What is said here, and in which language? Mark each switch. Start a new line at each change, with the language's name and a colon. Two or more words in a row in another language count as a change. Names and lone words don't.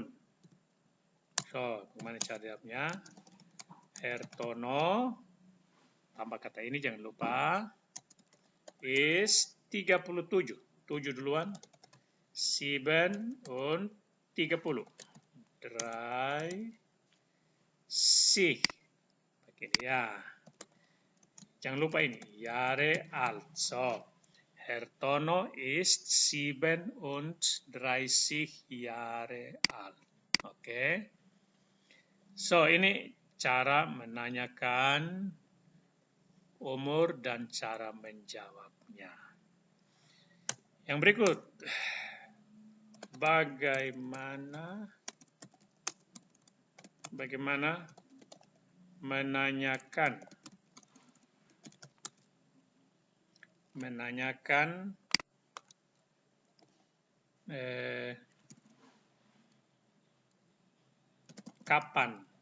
Indonesian: So, bagaimana cara jawabnya? Herr Tono, tambah kata ini jangan lupa, is 37. 7 duluan. 7
German: und 30.
Indonesian: 30. Begini ya. Jangan lupa ini.
German: Jahre alt. So, Herr Tono ist 37 Jahre alt.
Indonesian: Oke. So, ini cara menanyakan umur dan cara menjawabnya. Yang berikut. Bagaimana menanyakan kapan?